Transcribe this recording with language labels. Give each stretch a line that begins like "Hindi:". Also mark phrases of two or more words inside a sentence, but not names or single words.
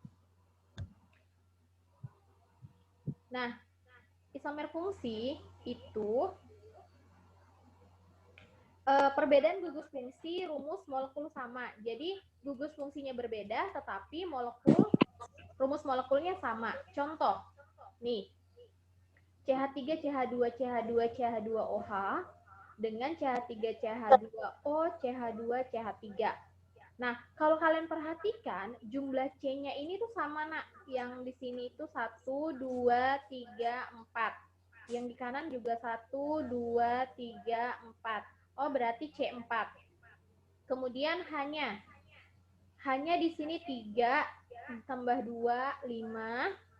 Indonesian: Nah, isomer fungsi itu perbedaan gugus fungsi rumus molekul sama. Jadi gugus fungsinya berbeda, tetapi rumus molekulnya sama. Contoh, nih, CH3, CH2, CH2, CH2OH dengan CH3, CH2O, CH2, CH3. Nah, kalau kalian perhatikan, jumlah C-nya ini tuh sama, nak. Yang di sini itu 1, 2, 3, 4. Yang di kanan juga 1, 2, 3, 4. Oh, berarti C4. Kemudian hanya di sini 3 tambah 2, 5.